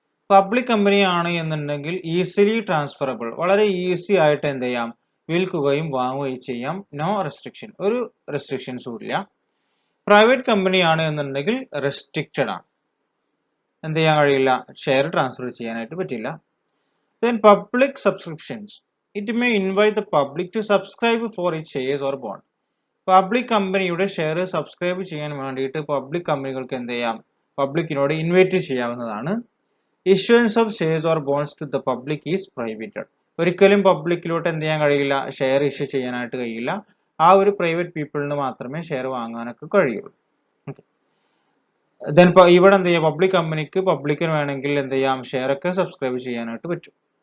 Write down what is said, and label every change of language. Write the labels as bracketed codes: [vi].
[ml] Public company ആണ് എന്നുണ്ടെങ്കിൽ easily transferable, വളരെ ഈസി ആയിട്ട് എന്ത് ചെയ്യാം, വിൽക്കുകയും വാങ്ങുകയും ചെയ്യാം. നോ റെസ്ട്രിക്ഷൻ, ഒരു റെസ്ട്രിക്ഷൻസും ഇല്ല. പ്രൈവറ്റ് കമ്പനി ആണ് എന്നുണ്ടെങ്കിൽ റെസ്ട്രിക്റ്റഡ് ആണ്, എന്ത് ചെയ്യാൻ കഴിയില്ല, ഷെയർ ട്രാൻസ്ഫർ ചെയ്യാനായിട്ട് പറ്റില്ല. [en] Then public subscriptions. It may invite the public to subscribe for its shares or bond. [ml] Public കമ്പനിയുടെ ഷെയർ സബ്സ്ക്രൈബ് ചെയ്യാൻ വേണ്ടിയിട്ട് പബ്ലിക് കമ്പനികൾക്ക് എന്ത് ചെയ്യാം, പബ്ലിക്കിനോട് ഇൻവൈറ്റ് ചെയ്യാവുന്നതാണ്. [en] Issuance of shares or bonds to the public is prohibited. [ml] ഒരിക്കലും പബ്ലിക്കിലോട്ട് എന്ത് ചെയ്യാൻ കഴിയില്ല, ഷെയർ ഇഷ്യൂ ചെയ്യാനായിട്ട് കഴിയില്ല. ആ ഒരു പ്രൈവറ്റ് പീപ്പിളിന് മാത്രമേ ഷെയർ വാങ്ങാനൊക്കെ കഴിയുള്ളൂ. ദെൻ ഇവിടെ എന്ത് ചെയ്യാം, പബ്ലിക് കമ്പനിക്ക് പബ്ലിക്കിന് വേണമെങ്കിൽ എന്ത് ചെയ്യാം, ഷെയർ ഒക്കെ സബ്സ്ക്രൈബ് ചെയ്യാനായിട്ട് പറ്റും.